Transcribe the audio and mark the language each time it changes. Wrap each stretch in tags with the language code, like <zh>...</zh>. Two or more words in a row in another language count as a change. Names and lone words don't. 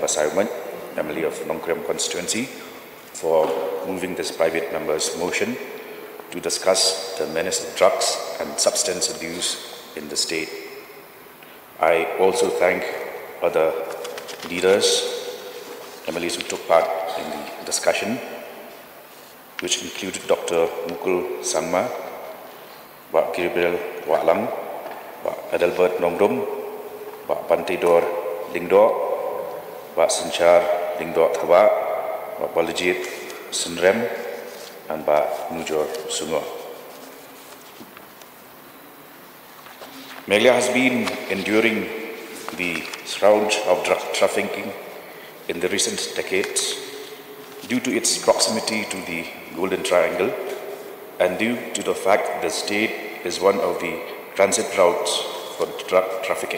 <en>Basayuman, MLA of Nongkrem constituency, for moving this private member's motion to discuss the menace of drugs and substance abuse in the state. I also thank other leaders, MLAs who took part in the discussion, which included Dr. Mukul Sangma, Pak Gabriel Walang, Pak Adelbert Nongrum, Pak Pantidor Lingdo, Pak Sanchar Lingdo Thawa, Pak Balajit Sunrem, and Pak Mujor Sungo. Meghalaya has been enduring the scourge of drug trafficking in the recent decades due to its proximity to the Golden Triangle and due to the fact the state is one of the transit routes for drug trafficking.</en>